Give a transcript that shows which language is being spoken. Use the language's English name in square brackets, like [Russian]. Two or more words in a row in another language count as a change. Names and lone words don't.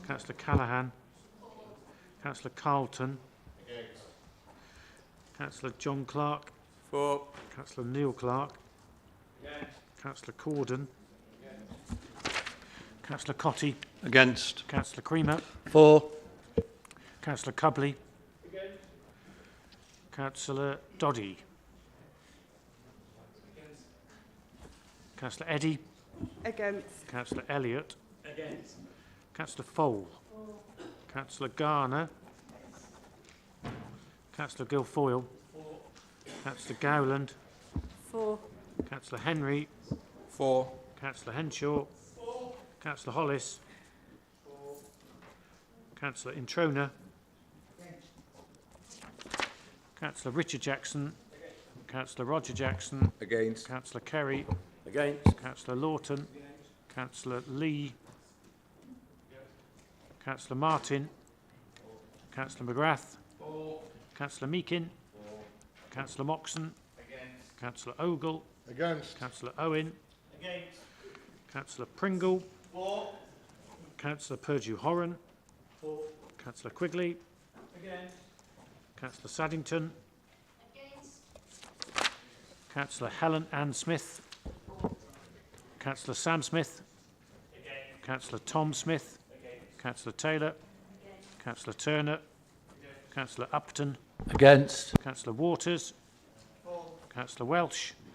[English] Councillor Callaghan. Councillor Carlton. Councillor John Clark. For. Councillor Neil Clark. Councillor Corden. Councillor Cotty. Against. Councillor Creamer. For. Councillor Cubley. Councillor Doddy. Councillor Eddy. Against. Councillor Elliott. Councillor Fole. Councillor Garner. Councillor Guilfoyle. Councillor Gowland. For. Councillor Henry. For. Councillor Henshaw. Councillor Hollis. Councillor Introna. Councillor Richard Jackson. Councillor Roger Jackson. Against. Councillor Kerry. Against. Councillor Lawton. Councillor Lee. Councillor Martin. Councillor McGrath. Councillor Meakin. Councillor Moxon. Councillor Ogle. Against. Councillor Owen. Councillor Pringle. Councillor Purdue-Horan. Councillor Quigley. Councillor Saddington. Councillor Helen Ann Smith. Councillor Sam Smith. Councillor Tom Smith. Councillor Taylor. Councillor Turner. Councillor Upton. Against. Councillor Waters. Councillor Welsh.